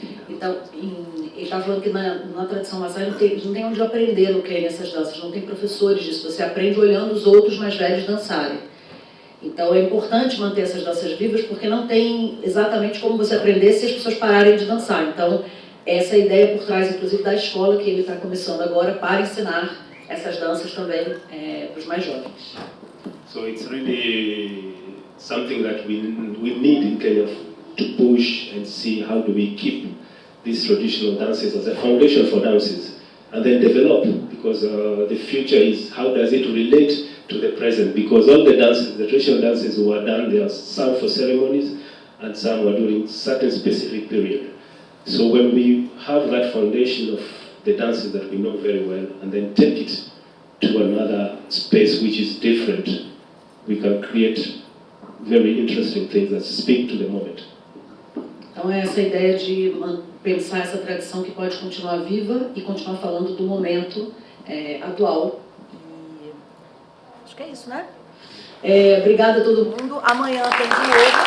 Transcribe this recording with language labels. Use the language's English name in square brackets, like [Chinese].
[Portuguese] Então, ele estava falando que na tradição Maasai não tem onde aprender no Quênia essas danças, não tem professores disso, você aprende olhando os outros mais velhos dançarem. Então é importante manter essas danças vivas, porque não tem exatamente como você aprender se as pessoas pararem de dançar. Então, essa é a ideia por trás, inclusive, da escola que ele está começando agora para ensinar essas danças também para os mais jovens. [English] So it's really something that we need in Kenya to push and see how do we keep these traditional dances as a foundation for dances and then develop, because the future is how does it relate to the present, because all the dances, the traditional dances were done, there are some for ceremonies and some were during certain specific period. So when we have that foundation of the dances that we know very well and then take it to another space which is different, we can create very interesting things that speak to the moment. [Portuguese] Então é essa ideia de pensar essa tradição que pode continuar viva e continuar falando do momento atual. E acho que é isso, né? Obrigada a todo mundo. Amanhã tem de novo.